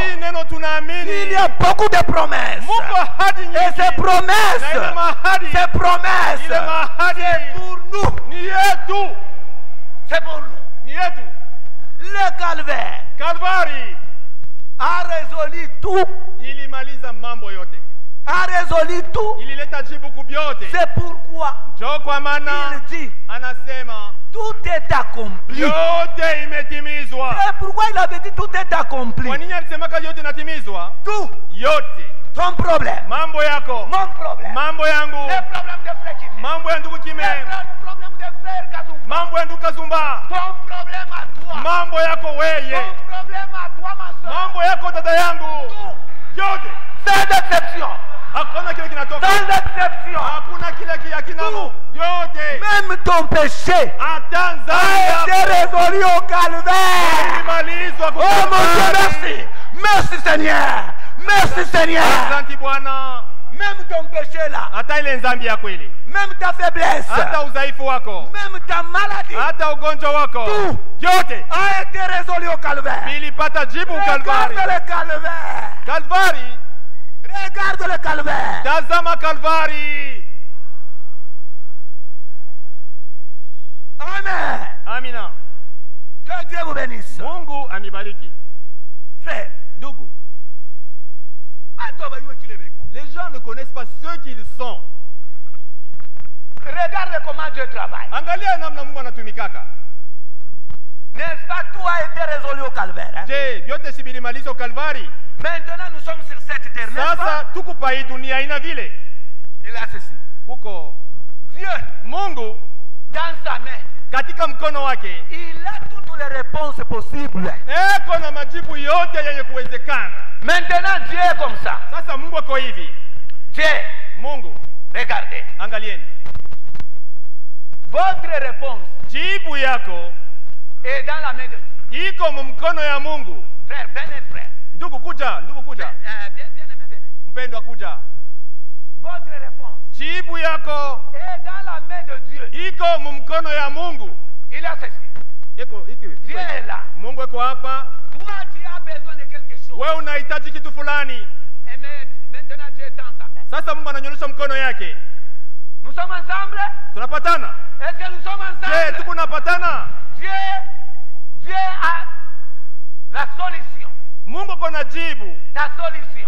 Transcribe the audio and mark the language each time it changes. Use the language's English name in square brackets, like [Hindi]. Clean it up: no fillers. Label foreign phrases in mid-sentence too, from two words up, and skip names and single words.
[Swahili] Hii neno tunaamini. [French] Il y a beaucoup de promesses. [Swahili] Mungu ahadi nyingi. [French] Et ces promesses, [Swahili] Na ile mahadi. [French] ces promesses, [Swahili] Ile mahadi. [French] c'est pour nous. [Swahili] Ni yetu. [French] C'est pour nous. [Swahili] Ni yetu. [French] Le calvaire [Swahili] Kalvari [French] a résolu tout. [Swahili] ilimaliza mambo yote. [French] A résolu tout. [Swahili] Ilileta jibu kubyote. [French] C'est pourquoi [Swahili] Njo kwa maana [French] il dit [Swahili] anasema [French] tout est accompli. [Swahili] yote imetimizwa. [French] C'est pourquoi il avait dit tout est accompli. [Swahili] Kwa nini alisemaka yote inatimizwa? [French] Tout. [Swahili] Yote. [French] Ton problème. [Swahili] Mambo yako. [French] Mon problème. [Swahili] Mambo yangu. [French] Les problèmes de frère Kimé. [Swahili] Mambo ya ndugu Kime. [French] Les problèmes de frère Kazumba. [Swahili] Mambo ya ndugu Kazumba. [French] Ton problème à toi. [Swahili] Mambo yako weye. [French] Ton problème à toi, ma soeur. [Swahili] Mambo yako dada yangu. [French] Tout. [Swahili] Yote. [French] Sans exception. [Swahili] Hakuna kile kinatoka. [French] Sans exception. [Swahili] Hakuna kile kinamo. Yote. [French] Même ton péché [Swahili] Hata [French] a [Swahili] dhambi [French] été résolu au calvaire. [Swahili] ilimalizwa kwa [French] Oh mon Dieu, merci. Merci Seigneur. Merci Seigneur. [Swahili] Asante Bwana. [French] Même ton péché là. [Swahili] Hata ile dhambi ya kweli. [French] Même ta faiblesse. [Swahili] Hata udhaifu wako. [French] Même ta maladie. [Swahili] Hata ugonjwa wako. [French] Tout. [Swahili] Yote. [French] A été résolu au calvaire. [Swahili] Vilipata jibu Kalvari. [French] Regarde le calvaire. [Swahili] Kalvari. [French] Regarde le calvaire. [Swahili] Tazama Kalvari. [French] Amen. [Swahili] Amina. [French] Que Dieu vous bénisse. [Swahili] Mungu amibariki. [French] Frère, [Swahili] Ndugu, Bato abayue kile beko. [French] les gens ne connaissent pas ce qu'ils sont. Regarde comment Dieu travaille. [Swahili] Angalia namna Mungu anatumikaka. [French] N'est-ce pas, tout a été résolu au calvaire. Hein? [Swahili] Je, vyote si vilimalizwa Kalvari. [French] Maintenant, nous sommes sur cette terre, n'est-ce pas? [Swahili] Sasa tuko pa hii dunia ina vile. [French] Il a ceci. [Swahili] Huko [French] Dieu, [Swahili] Mungu [French] dans sa main, [Swahili] katika mkono wake [French] il a toutes les réponses possibles. [Swahili] eko na majibu yote yenye kuwezekana. [French] Maintenant, Dieu est comme ça. [Swahili] Sasa Mungu ako hivi. [French] Dieu, [Swahili] Mungu, [French] regardez. [Swahili] angalieni. [French] Votre réponse [Swahili] Jibu yako [French] est dans la main de Dieu. [Swahili] iko mkono ya Mungu. [French] Frère, venez, frère. [Swahili] Ndugu kuja, ndugu kuja. [French] Bien aimé, venez. [Swahili] Mpendwa kuja. [French] Votre réponse [Swahili] Jibu yako [French] est dans la main de Dieu. [Swahili] iko mkono ya Mungu. [French] Il a ceci. [Swahili] Iko [French] Dieu est là. [Swahili] Mungu eko hapa. [French] Toi, tu as besoin de quelque chose. [Swahili] Wewe unahitaji kitu fulani. [French] Et maintenant, Dieu tend sa main. [Swahili] Sasa Mungu ananyosha mkono yake. [French] Nous sommes ensemble. [Swahili] Tunapatana. [French] Est-ce que nous sommes [Swahili] Je, [French] ensemble? [Swahili] tuko napatana. [French] Dieu a la solution. [Swahili] Mungu kona jibu. [French] La solution.